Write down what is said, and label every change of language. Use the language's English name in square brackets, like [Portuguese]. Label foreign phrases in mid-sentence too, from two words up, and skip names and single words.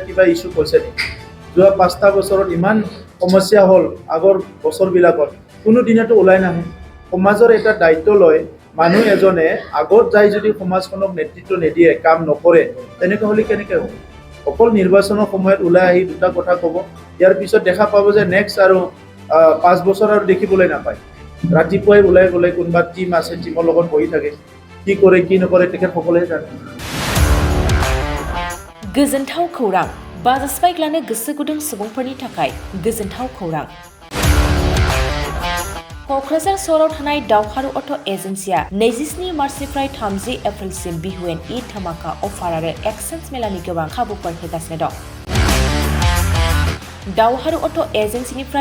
[Assamese] কিবা ইছ্যু কৈছে নেকি যোৱা 5টা বছৰত ইমান সমস্যা হ'ল আগৰ বছৰবিলাকত কোনো দিনতো ওলাই নাহে সমাজৰ এটা দায়িত্ব লয় মানুহ এজনে আগত যাই যদি সমাজখনক নেতৃত্ব নিদিয়ে কাম নকৰে তেনেকৈ হ'লে কেনেকৈ হ'ব অকল নিৰ্বাচনৰ সময়ত ওলাই আহি দুটা কথা ক'ব ইয়াৰ পিছত দেখা পাব যে নেক্সট আৰু 5 বছৰ আৰু দেখিবলৈ নাপায় ৰাতিপুৱাই ওলাই গ'লে কোনোবা টিম আছে টিমৰ লগত বহি থাকে কি কৰে কি নকৰে তেখেতসকলে জানে [Bodo] गोजोनथाव खौरां बाजाज बाइक लानो गोसो गुदुं सुबुंफोरनि थाखाय गोजोनथाव खौरां क'क्राझार सहराव थानाय दावहारु अट' एजेन्सिया 27 मार्चनिफ्राय 30 एप्रिलसिम बिहुएन ईद धामाका अफार आरो एक्सचेन्ज मेलानि गोबां खाबुफोर होगासिनो दं दावहारु अट' एजेन्सिनिफ्राय